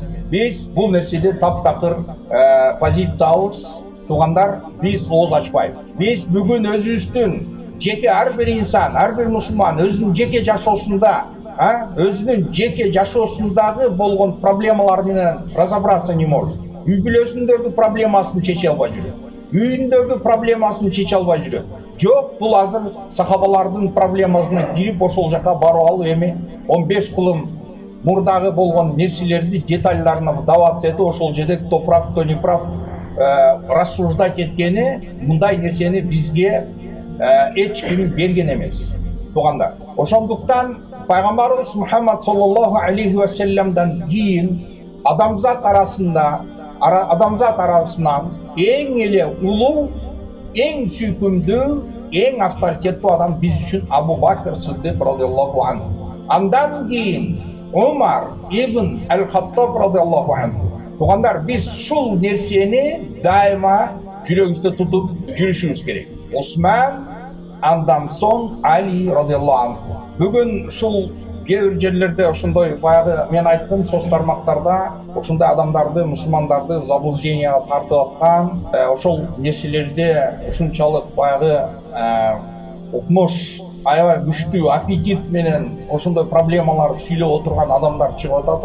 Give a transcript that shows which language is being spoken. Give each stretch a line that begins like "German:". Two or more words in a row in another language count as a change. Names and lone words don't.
Kyrgyz: Биз бул нерседе таптакыр позициябыз. Туугандар, биз ооз ачпайбыз. Биз бүгүн өзүбүздүн жеке ар бир инсан, ар бир мусулман өзүнүн жеке жашоосунда, өзүнүн жеке жашоосундагы болгон проблемалар менен
Russian: разобраться не может.
Kyrgyz: Үй бүлөсүндөгү проблемасын чече албай жүрөт. Үйүндөгү проблемасын чече албай жүрөт. Жок, бул азыр сахабалардын проблемасына кирип ошол жака барып алып эми 15 кылым мурдагы болгон нерселерди детальдарына вдаваться этип ошол жерде
Russian: кто прав, кто не прав рассуждать
Kyrgyz: эткени мындай нерсени бизге эч ким берген эмес. Туугандар, ошондуктан пайгамбарыбыз Мухаммад
Arabic: صلى الله عليه وسلم
Kyrgyz: кийин адамзат арасынан эң эле улуу, эң сүйкүмдүү, эң авторитеттүү адам биз үчүн Абу Бакр Сиддик
Arabic: رضي الله عنه.
Kyrgyz: Андан кийин Умар ибн Ал-Хаттаб
Arabic: رضي الله عنه.
Kyrgyz: Туугандар, биз ушул нерсени дайыма жүрөгүбүздө тутуп жүрүшүбүз керек. Осман, андан соң Али
Arabic: رضي الله عنه.
Kyrgyz: Бүгүн ушул кээ бир жерлерде ошондой баягы мен айттым соц тармактарда ошондой адамдарды, мусулмандарды заблужденияга тартып аткан, ошол нерселерде ушунчалык баягы укмуш аябай күчтүү аппетит менен ошондой проблемаларды сүйлөп отурган адамдар чыгып атат.